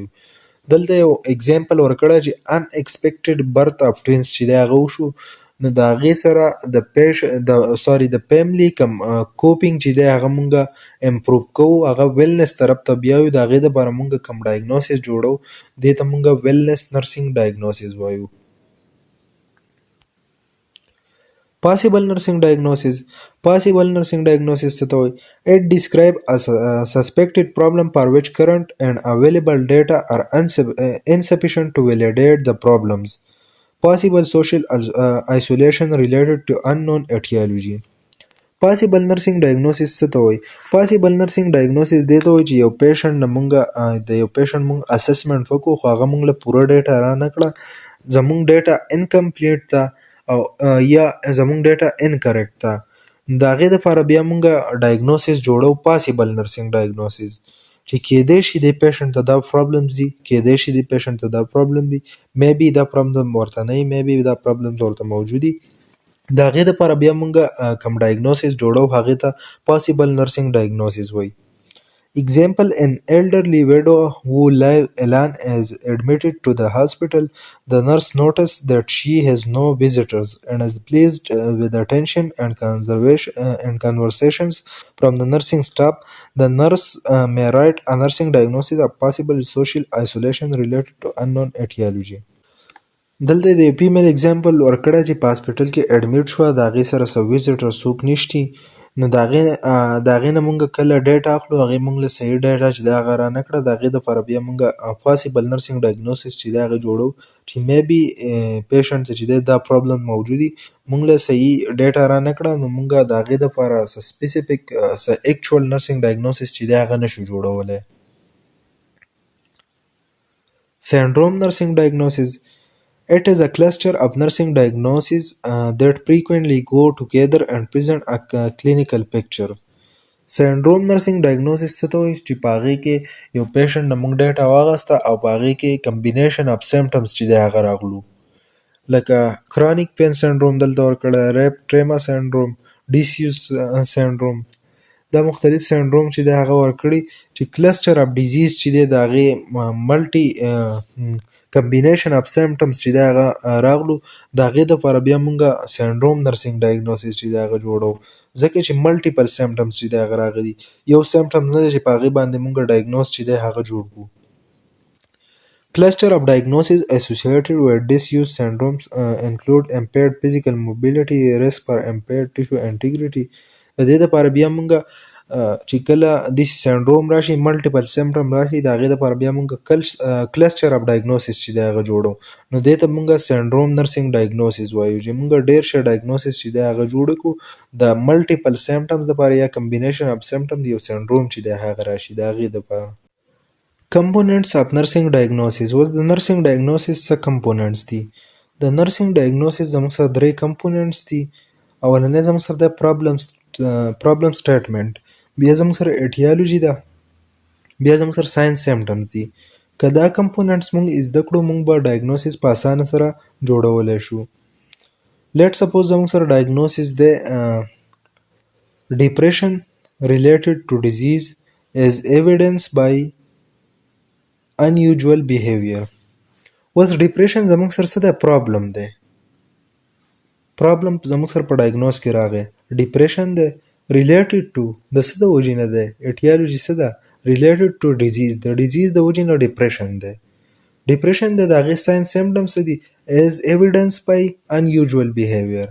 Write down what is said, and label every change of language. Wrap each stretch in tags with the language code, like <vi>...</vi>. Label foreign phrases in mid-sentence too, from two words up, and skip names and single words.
<ps>دلته یو اگزامپل ورکړی چې</ps> <en>unexpected birth of twins</en> <ps>چې دی هغه وشو، نو د هغې سره د فیملی کوم کوپینګ چې دی هغه مونږ امپروو کوو، هغه ویلنس طرف ته بیایو، د هغې دپاره مونږ کوم ډایګنوسس جوړو دې ته مونږ</ps> <en>wellness nursing diagnosis</en> <ps>وایو.</ps> <en>Possible nursing diagnosis. Possible nursing diagnosis</en> <ps>څه ته وایي؟</ps> <en>It describes a suspected problem for which current and available data are insufficient to validate the problems. Possible social isolation related to unknown etiology. Possible nursing diagnosis</en> <ps>څه ته وایي؟</ps> <en>Possible nursing diagnosis</en> <ps>دې ته وایي چې یو پیشنټ نه مونږ د یو پیشنټ مونږ اسسمنټ وکړو، خو هغه مونږ له پوره ډیټا را نه کړه، زمونږ</ps> <en>data incomplete</en> <ps>ده او یا زمونږ</ps> <en>data incorrect</en> <ps>ده. د هغې دپاره بیا مونږ ډایګنوسس جوړو</ps> <en>possible nursing diagnosis,</en> <ps>چې کیدای شي دې پیشنټ ته دا پرابلمز دي، کیدای شي دې پیشنټ ته دا پرابلم وي، میبي دا پرابلم ورته نه وي، میبي دا پرابلمز ورته موجود دي. د هغې دپاره بیا مونږ کوم ډایګنوسس جوړو هغې ته</ps> <en>possible nursing diagnosis</en> <ps>وایي.</ps> <en>Example, an elderly widow who lies alone is admitted to the hospital. The nurse noticed that she has no visitors and is pleased with attention and conversations from the nursing staff. The nurse may write a nursing diagnosis of possible social isolation related to unknown etiology.</en> <ps>دلته د</ps> <en>female example</en> <ps>ورکړی چې په هاسپیټل کې اډمیټ شوه، د هغې سره څه ویزټر څوک نشتي، نو د هغې نه مونږ کله ډیټا اخلو، هغې مونږ له صحیح ډیټا چې د هغه رانکړه، د هغې دپاره بیا مونږ</ps> <en>possible nursing diagnosis</en> <ps>چې دی هغه جوړو چې میبي پیشنټ ته چې دی دا پرابلم موجود وي، مونږ له صحیح ډیټا رانکړه، نو مونږ د هغې دپاره څه سپیسیفیک څه</ps> <en>actual nursing diagnosis</en> <ps>چې دی هغه نشو جوړولی.</ps> <en>Syndrome nursing diagnosis. It is a cluster of nursing diagnoses that frequently go together and present a clinical picture. Syndrome nursing diagnosis</en> <ps>څه ته وایي چې په هغې کې یو پیشنټ نه موږ ډیټا واخیسته او په هغې کې</ps> <en>combination of symptoms</en> <ps>چې دی هغه راغلو، لکه</ps> <en>chronic pain syndrome</en> <ps>دلته ورکړی،</ps> <en>rape trauma syndrome, disuse syndrome,</en> <ps>دا مختلف سینډروم چې دی هغه ورکړي چې</ps> <en>cluster of disease</en> <ps>چې دی د هغې</ps> <en>multi combination of symptoms</en> <ps>چې دی هغه راغلو، د هغې دپاره بیا مونږ</ps> <en>syndrome nursing diagnosis</en> <ps>چې دی هغه جوړو، ځکه چې</ps> <en>multiple symptoms</en> <ps>چې دی هغه راغلي، یو سیمپټم نه دی چې په هغې باندې مونږ ډایګنوس چې دی هغه جوړ کړو.</ps> <en>Cluster of diagnoses associated with disuse syndromes include impaired physical mobility, risk for impaired tissue integrity.</en> <ps>د دې دپاره بیا مونږ چې کله داسې سینډروم راشي،</ps> <en>multiple symptom</en> <ps>راشي، د هغې دپاره بیا مونږ</ps> <en>cluster of diagnosis</en> <ps>چې دی هغه جوړو، نو دې ته مونږ</ps> <en>syndrome nursing diagnosis</en> <ps>وایو چې مونږ ډېر ښه ډایګنوسس چې دی هغه جوړ کړو د</ps> <en>multiple symptoms</en> <ps>دپاره یا</ps> <en>combination of symptom</en> <ps>د یو سینډروم چې دی هغه راشي د هغې دپاره.</ps> <en>Components of nursing diagnosis.</en> <ps>اوس د</ps> <en>nursing diagnosis</en> <ps>څه کمپوننټس دي؟ د</ps> <en>nursing diagnosis</en> <ps>زموږ سره 3 کمپوننټس دي. اولنی زموږ سره د</ps> <en>problem statement,</en> <ps>بیا زموږ سره ایټیالوجي ده، بیا زموږ سره</ps> <en>signs symptoms</en> <ps>دي. که دا کمپوننټس مونږ زده کړو، مونږ به ډایګنوسس په اسانه سره جوړولی شو.</ps> <en>let suppose</en> <ps>زموږ سره</ps> <en>ډایګنوسس دی ډیپریشن related to disease is evidenced by unusual behavior.</en> <ps>اوس ډیپریشن زموږ سره څه دی؟ پرابلم دی، پرابلم زموږ سره په ډایګنوس کې راغی، ډیپریشن دی</ps> <en>related to</en> <ps>د څه د وجې نه دی؟ ایټیالوجي څه ده؟</ps> <en>related to disease,</en> <ps>د ډیزیز د وجې نه ډیپریشن دی. ډیپریشن دی، د هغې</ps> <en>signs symptoms</en> <ps>څه دي؟</ps> <en>as evidence by unusual behavior.</en>